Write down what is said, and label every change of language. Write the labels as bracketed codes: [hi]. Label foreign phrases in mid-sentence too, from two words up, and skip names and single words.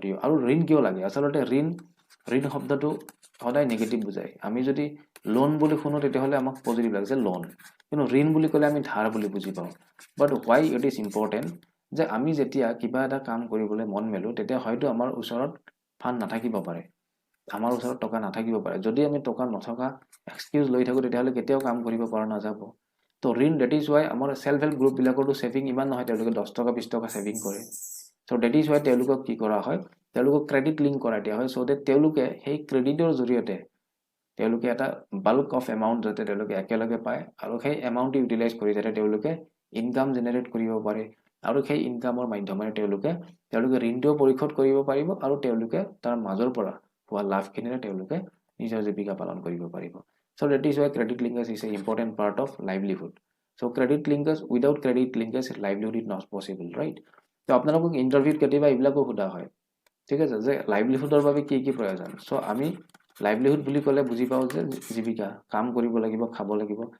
[as] ইউ আৰু ঋণ কিয় লাগে আসলতে ঋণ শব্দটো সদায় নেগেটিভ বুজায় আমি যদি লোন বুলি শুনো তেতিয়াহ'লে আমাক পজিটিভ লাগে যে লোন কিন্তু ঋণ বুলি ক'লে আমি ধাৰ বুলি বুজি পাওঁ [en] but why it is important [as] যে আমি যেতিয়া কিবা এটা কাম কৰিবলৈ মন মেলো তেতিয়া হয়তো আমাৰ ওচৰত ফান্ড নাথাকিব পাৰে আমাৰ ওচৰত টকা নাথাকিব পাৰে যদি আমি টকা নথকা এক্সকিউজ লৈ থাকো তেতিয়াহ'লে কেতিয়াও কাম কৰিব পৰা নাযাব তো ঋণ [en] that is why [as] আমাৰ [en] self help group [as] বিলাকৰটো সেভিং ইমান নহয় তেওঁলোকে 10 টকা 20 টকা সেভিং কৰে [en] so that is why [as] তেওঁলোকক কি কৰা হয় তেওঁলোকক [en] credit link [as] কৰাই দিয়া হয় [en] so that [as] তেওঁলোকে সেই ক্ৰেডিটৰ জৰিয়তে তেওঁলোকে এটা [en] bulk of amount [as] যাতে তেওঁলোকে একেলগে পায় আৰু সেই এমাউন্ট ইউটিলাইজ কৰি যাতে তেওঁলোকে [en] income generate [as] কৰিব পাৰে আৰু সেই ইনকামৰ মাধ্যমেৰে তেওঁলোকে ঋণটো পৰিশোধ কৰিব পাৰিব আৰু তেওঁলোকে তাৰ মাজৰ পৰা হোৱা লাভখিনিৰে তেওঁলোকে নিজৰ জীৱিকা পালন কৰিব পাৰিব [en] so that is why credit linkage is a important part of livelihood so credit linkage without credit linkage livelihood is not possible right [as] তো আপোনালোকক ইন্টাৰভিউত কেতিয়াবা এইবিলাকো সোধা হয় ঠিক আছে যে লাইভলিহুডৰ বাবে কি কি প্ৰয়োজন সো আমি লাইভলিহুড বুলি ক'লে বুজি পাওঁ যে জীৱিকা কাম কৰিব লাগিব খাব লাগিব